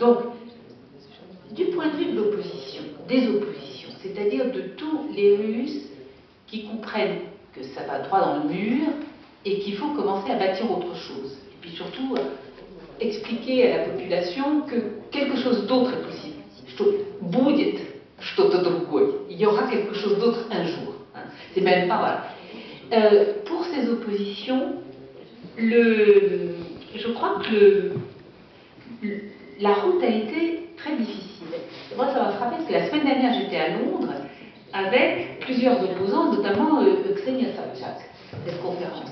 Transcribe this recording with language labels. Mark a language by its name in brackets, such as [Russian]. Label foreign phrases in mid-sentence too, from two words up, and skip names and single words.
[French] Donc, du point de vue de l'opposition, des oppositions, c'est-à-dire de tous les Russes qui comprennent que ça va droit dans le mur et qu'il faut commencer à bâtir autre chose. Et puis surtout, expliquer à la population que quelque chose d'autre est possible. [Russian] Будет что-то другое. [French] Il y aura quelque chose d'autre un jour. C'est même pas voilà. Pour ces oppositions, je crois que la route a été très difficile. Moi, ça m'a frappé parce que la semaine dernière, j'étais à Londres avec plusieurs opposants, notamment Ksenia Sobchak, cette conférence.